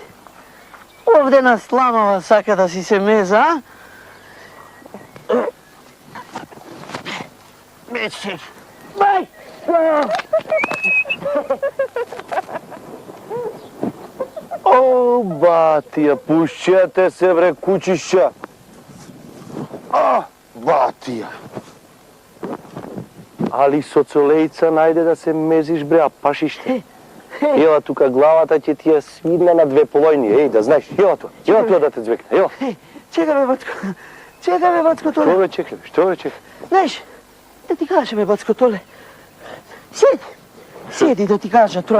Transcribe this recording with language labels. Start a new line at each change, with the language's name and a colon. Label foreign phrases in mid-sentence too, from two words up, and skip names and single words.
Macedonian: Овде на Сламава сака да си се меза, а? Мече. Бај! О, батија, пушчете се, бре, кучишća. А, батија. Али со Цолејца најде да се мезиш, бре, а пашиште. Ела тука главата ќе ти ја свидна на две полојни, еј, да знаеш, ела тоа да те звекне, ела. Чекай, бе, бацко Толе. Што бе чекаме, што бе чекаме? Знаеш, да ти кажа, бе, бацко Толе. Седи да ти кажа, троја.